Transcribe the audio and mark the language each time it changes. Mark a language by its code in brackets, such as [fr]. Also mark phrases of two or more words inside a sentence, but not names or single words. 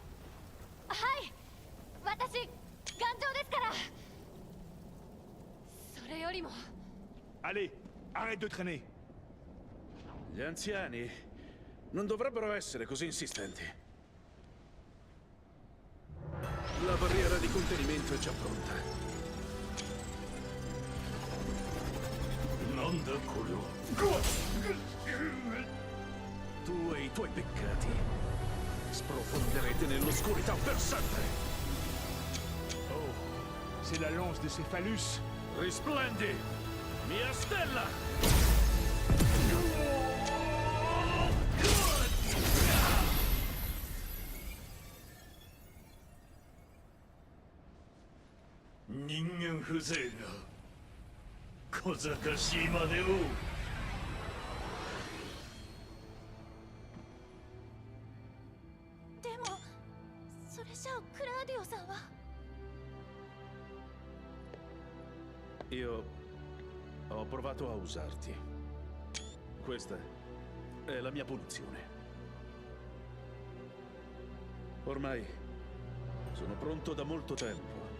[ja] はい、私頑丈ですから。それよりも [fr] Allez, arrête de traîner. [it] Gli anziani non dovrebbero essere così insistenti. La barriera di contenimento è già pronta. [ja] なんだこれは。 [it] Tu e i tuoi peccati sprofonderete nell'oscurità per sempre. [fr] Oh, c'est la lance de Céphalus. [it] Risplendi, mia stella! [ja] Ningen風情が小賢しいまでを。でもそれじゃあクラーディオさんは。 [it] Io ho provato a usarti. Questa è la mia punizione. Ormai sono pronto da molto tempo.